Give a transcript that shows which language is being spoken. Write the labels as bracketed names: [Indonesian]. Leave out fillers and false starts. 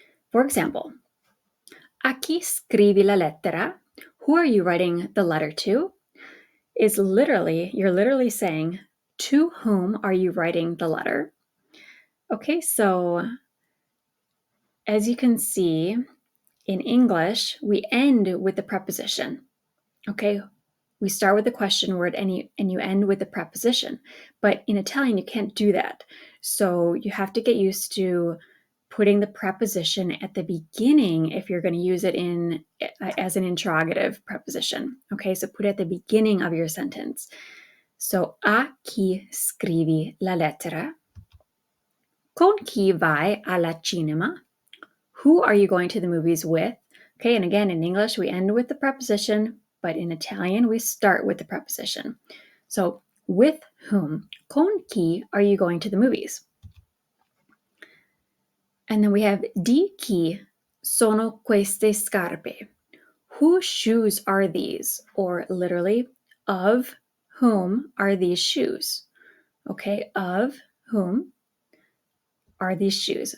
[English] For example, [Italian] a chi scrivi la lettera? [English] Who are you writing the letter to? Is literally, you're literally saying, to whom are you writing the letter? Okay, so as you can see, in English, we end with the preposition. Okay, we start with the question word and you end with the preposition. But in Italian, you can't do that. So you have to get used to putting the preposition at the beginning if you're going to use it as an interrogative preposition. Okay, so put it at the beginning of your sentence. [Italian] So, a chi scrivi la lettera? Con chi vai alla cinema? [English] Who are you going to the movies with? Okay, and again, in English, we end with the preposition, but in Italian, we start with the preposition. So, with whom? [Italian] Con chi [English] are you going to the movies? And then we have [Italian] di chi sono queste scarpe? [English] Whose shoes are these? Or literally, of whom are these shoes? Okay, of whom are these shoes?